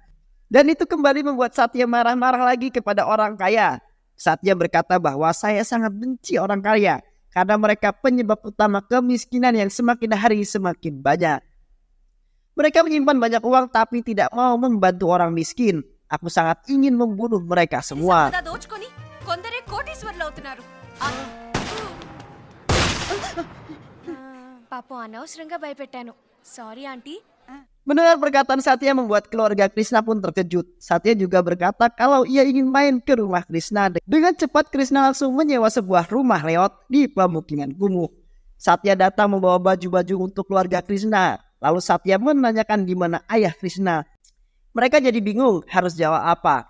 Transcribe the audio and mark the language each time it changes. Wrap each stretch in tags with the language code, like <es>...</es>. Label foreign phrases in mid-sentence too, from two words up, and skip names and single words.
<id>Dan itu kembali membuat Satya marah-marah lagi kepada orang kaya. Satya berkata bahwa saya sangat benci orang kaya karena mereka penyebab utama kemiskinan yang semakin hari semakin banyak. Mereka menyimpan banyak uang tapi tidak mau membantu orang miskin. Aku sangat ingin membunuh mereka semua.</id> <te>పాపం అనవసరంగా భయపెట్టాను.</te> <en>sorry aunty.</en> <id>Mendengar perkataan Satya membuat keluarga Krishna pun terkejut. Satya juga berkata kalau ia ingin main ke rumah Krishna. Dengan cepat Krishna langsung menyewa sebuah rumah reot di pemukiman kumuh. Satya datang membawa baju-baju untuk keluarga Krishna. Lalu Satya menanyakan di mana ayah Krishna. Mereka jadi bingung harus jawab apa.</id>